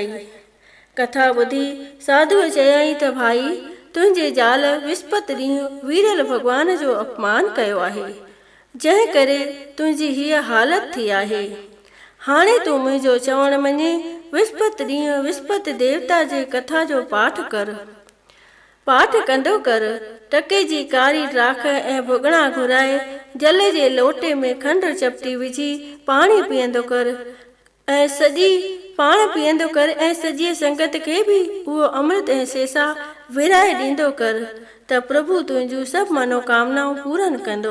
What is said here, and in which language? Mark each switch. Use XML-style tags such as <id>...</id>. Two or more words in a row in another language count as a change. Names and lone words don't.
<sd>कथा ॿुधी साधुअ चयईं त भाई, तुंहिंजे ज़ाल विस्पत ॾींहुं वीरल भॻवान जो अपमान कयो आहे, जंहिं करे तुंहिंजी हीअ हालत थी आहे। हाणे तूं मुंहिंजो चवण मञे, विस्पत ॾींहुं विस्पत देवता जे कथा जो पाठ कर। पाठ कंदो कर, टके जी कारी ड्राख ऐं भुॻड़ा घुराए जल जे लोटे में खंडु चपटी विझी पाणी पीअंदो कर ऐं सॼी संगत खे बि उहो अमृत ऐं सेसा विराए ॾींदो कर त प्रभु तुंहिंजूं सभु मनोकामनाऊं पूरन कंदो।</sd>